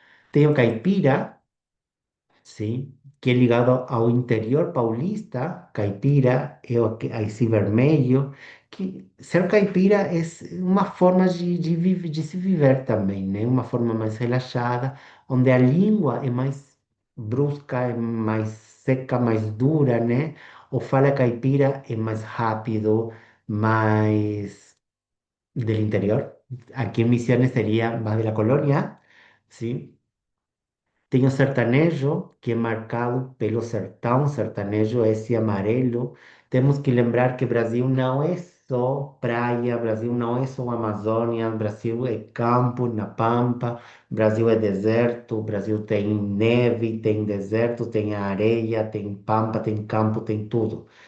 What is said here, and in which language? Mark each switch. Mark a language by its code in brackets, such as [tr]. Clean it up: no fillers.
[pt] Tem o caipira, sim, que é ligado ao interior paulista, caipira, é aí sim vermelho, que ser caipira é uma forma de se viver também, né? Uma forma mais relaxada, onde a língua é mais brusca, é mais seca, mais dura, né? O fala caipira é mais rápido, mais del interior. [es] Aquí en Misiones sería más de la colonia, ¿sí? [pt] Tem o sertanejo, que é marcado pelo sertão, sertanejo esse amarelo. Temos que lembrar que Brasil não é só praia, Brasil não é só Amazônia, Brasil é campo, na pampa, Brasil é deserto, Brasil tem neve, tem deserto, tem areia, tem pampa, tem campo, tem tudo.